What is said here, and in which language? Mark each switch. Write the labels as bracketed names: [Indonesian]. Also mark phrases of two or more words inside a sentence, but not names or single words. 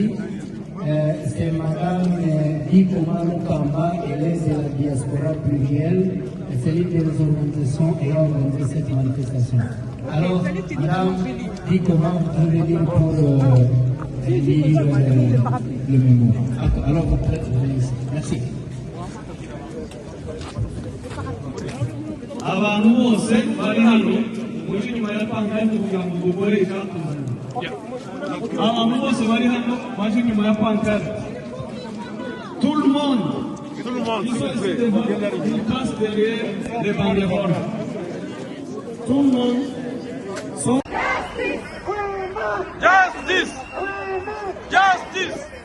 [French] C'est Madame Dikoma Lukamba, elle est de la diaspora plurielle, c'est l'une des organisations ayant organisé cette manifestation. Alors, Madame Dikoma, vous pouvez dire pour lire le mémo. Alors, vous pouvez ici. Merci. [Kinyarwanda] Abantu bose bari hano muri nyuma ya pankarte kugira ngo mugore ijambo. Abantu bose bari hano baje nyuma ya pankarte. [French] Tout le monde, s'il vous plaît, il passe derrière les banderoles. Tout le monde sont... Justice! Justice!